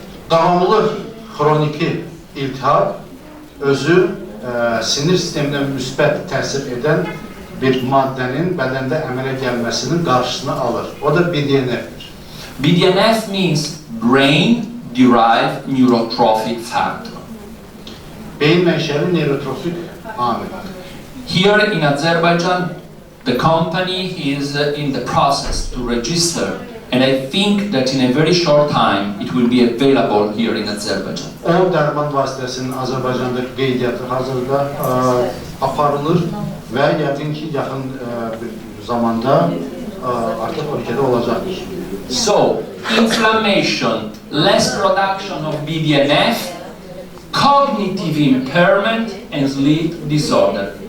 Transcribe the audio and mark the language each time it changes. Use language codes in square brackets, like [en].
[az] Davamlı xroniki iltihap özü sinir sisteminə müsbət təsir edən bir maddənin bədəndə əmələ gəlməsinin qarşısını alır. O da BDNF-dir. [en] BDNF means brain-derived neurotrophic factor. [az] Beyin mənşəli neurotropik amil. [en] Here in Azerbaijan, the company is in the process to register, and I think that in a very short time it will be available here in Azerbaijan. [az] O dərman vasitəsinin Azərbaycanda qeydiyyatı hazırda aparılır və yəqin ki, yaxın bir zamanda artıq ölkədə olacaqdır. [en] So, inflammation, less production of BDNF, cognitive impairment and sleep disorder.